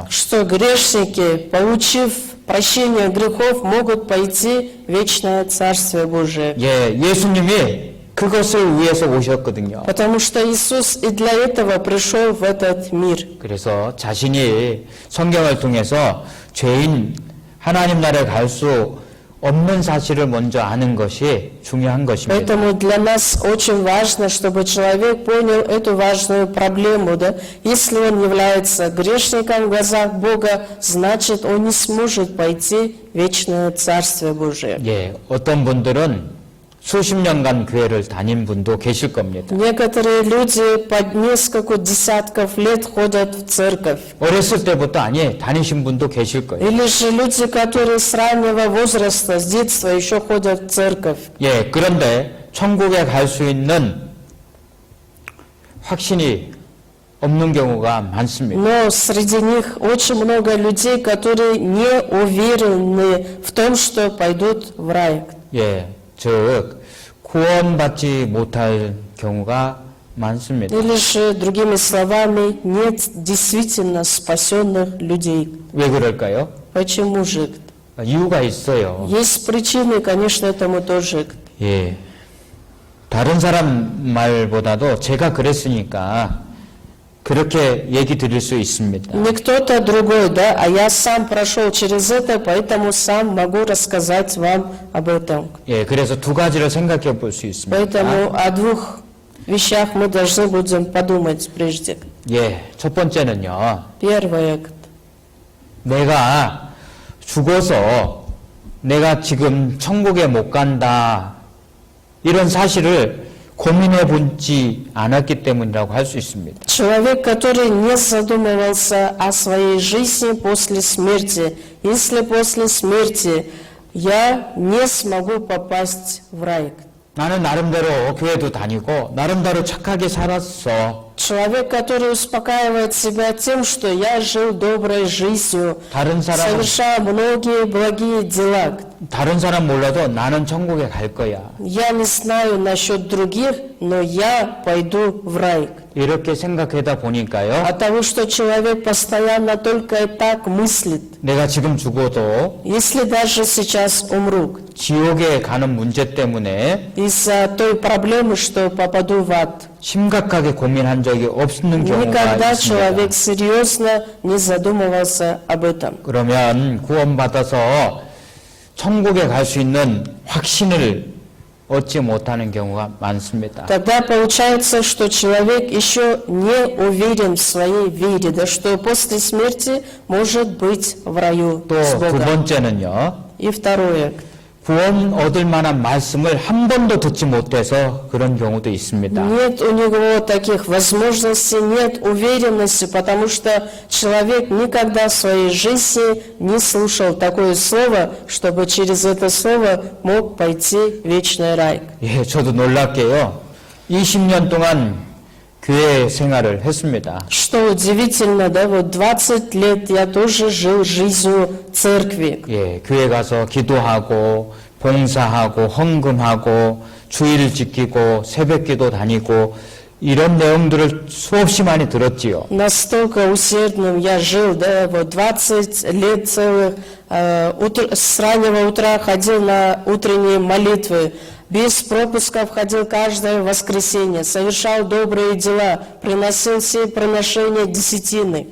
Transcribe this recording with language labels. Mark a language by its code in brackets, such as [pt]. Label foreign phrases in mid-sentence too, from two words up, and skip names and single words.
[ru] Что грешники, получив прощение грехов, могут пойти в вечное Царствие Божие. [ko] 예, 예수님이 그것을 위해서 오셨거든요. [ru] Потому что Иисус и для этого пришел в этот мир. [ko] 그래서 자신이 성경을 통해서 죄인 하나님 나라에 갈 수 없는 사실을 먼저 아는 것이 중요한 것입니다. [ru] Поэтому для нас очень важно, чтобы человек понял эту важную проблему. Да? Если он является грешником в глазах Бога, значит, он не сможет пойти в вечное Царствие Божие. [ko] 예, 어떤 분들은 수십 년간 교회를 다닌 분도 계실 겁니다. [ru] Некоторые люди под несколько десятков лет ходят в церковь. [ko] 어렸을 때부터 다니신 분도 계실 거예요. [ru] Или же люди, которые с раннего возраста, с детства еще ходят в церковь. [ko] 예, 그런데 천국에 갈 수 있는 확신이 없는 경우가 많습니다. [ru] Но среди них очень много людей, которые не уверены в том, что пойдут в рай. [ko] 예, 즉 구원받지 못할 경우가 많습니다. [ru] Или же, другими словами, нет действительно спасенных людей. [ko] 왜 그럴까요? [ru] Почему же? [ko] 이유가 있어요. [ru] Есть причины, конечно, этому тоже. [ko] 예, 다른 사람 말보다도 제가 그랬으니까 그렇게 얘기 드릴 수 있습니다. [ru] Не кто-то другой, да, а я сам прошел через это, поэтому сам могу рассказать вам об этом. [ko] 예, 그래서 두 가지를 생각해 볼 수 있습니다. [ru] Поэтому о двух вещах мы должны будем подумать прежде. [ko] 예, 첫 번째는요. [ru] Первое. [ko] 내가 죽어서 내가 지금 천국에 못 간다. 이런 사실을 고민해 보지 않았기 때문이라고 할 수 있습니다. [ru] Человек, который не задумывался о своей жизни после смерти. Если после смерти я не смогу попасть в рай. [ko] 나는 나름대로 교회도 다니고 나름대로 착하게 살았어. [ru] Человек, который успокаивает себя тем, что я жил доброй жизнью, [ko] 다른 사람은 [ru] совершал многие благие дела. [ko] 다른 사람 몰라도 나는 천국에 갈 거야. [ru] Я не знаю насчет других, но я пойду в рай. [ko] 이렇게 생각하다 보니까요. [ru] От того, что человек постоянно только так мыслит, [ko] 내가 지금 죽어도 [ru] если даже сейчас умру, [ko] 지옥에 가는 문제 때문에 [ru] из-за той проблемы, что попаду в ад, [ko] 심각하게 고민한 적이 없는 경우가 [ru] никогда [ko] 있습니다. [ru] человек серьезно не задумывался об этом. [ko] 그러면 구원받아서 천국에 갈 수 있는 확신을 얻지 못하는 경우가 많습니다. [ru] Тогда получается, что человек еще не уверен в своей вере, да, что после смерти может быть в раю [ko] 또 [ru] с [ko] 두 [ru] Богом. [ko] 번째는요. [ru] И второе. [ko] 구원 얻을 만한 말씀을 한 번도 듣지 못해서 그런 경우도 있습니다. [ru] Нет у него таких возможностей, нет уверенности, потому что человек никогда в своей жизни не слушал такое слово, чтобы через это слово мог пойти в вечный рай. [ko] 예, 저도 놀랍게요. 20년 동안 교회 생활을 했습니다. [ru] Что удивительно, да, вот 20 лет я тоже жил жизнью церкви. [ko] 예, 교회 가서 기도하고 봉사하고 헌금하고 주일 지키고 새벽기도 다니고 이런 내용들을 수없이 많이 들었지요. [ru] Настолько усердным я жил, да, вот 20 лет целых, с раннего утра ходил на утренние молитвы, без пропусков ходил каждое воскресенье, совершал добрые дела, приносил все приношения десятины.